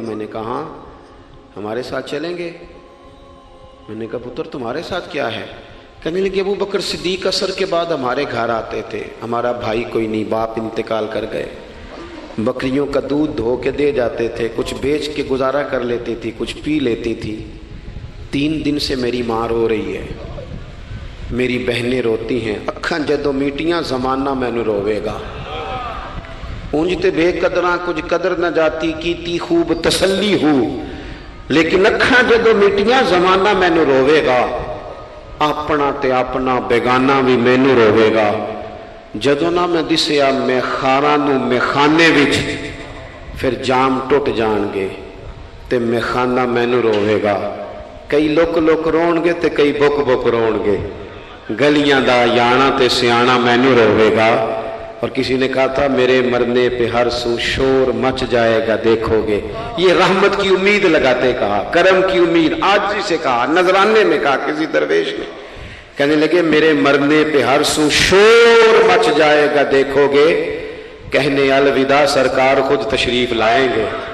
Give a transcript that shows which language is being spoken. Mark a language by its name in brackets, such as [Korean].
[Urdu] میں نے کہا ہاں، ہمارے ساتھ چلیں گے؟ میں نے کہا پتر تمہارے ساتھ کیا ہے؟ کہنے لگے ابو بکر صدیق عصر کے بعد ہمارے گھر آتے تھے، ہمارا بھائی کوئی نہیں، باپ انتقال کر گئے، بکریوں کا دودھ دھو کے دے جاتے تھے، کچھ بیچ کے گزارا کر لیتی تھی، کچھ پی لیتی تھی. 3 دن سے میری ماں رو رہی ہے، میری بہنیں روتی ہیں، [Punjabi] اکھاں جدوں میٹیاں زمانہ مینوں روے گا. اونج تے بے قدراں کچھ قدر نہ جاتی، کیتی خوب تسلی ہو، لیکن اکھاں جدوں میٹیاں زمانہ مینوں روے گا. اپنا تے اپنا بیگانہ بھی مینوں روے گا. جدوں نہ میں دسیا میں خاراں نوں میخانے وچ، پھر جام ٹوٹ جان گے تے میخانہ مینوں روے گا. کئی لک لک رون گے تے کئی بک بک رون گے، گلیاں دا یانا تے سیانا مینوں روے گا. [Urdu] اور کسی نے کہا تھا میرے مرنے پہ ہر سو شور مچ جائے گا دیکھو گے. یہ رحمت کی امید لگاتے کہا، کرم کی امید، آجزی سے کہا، نذرانے میں کہا کسی درویش نے. کہنے لگے میرے مرنے پہ ہر سو شور مچ جائے گا دیکھو گے، کہنے الوداع سرکار خود تشریف لائیں گے.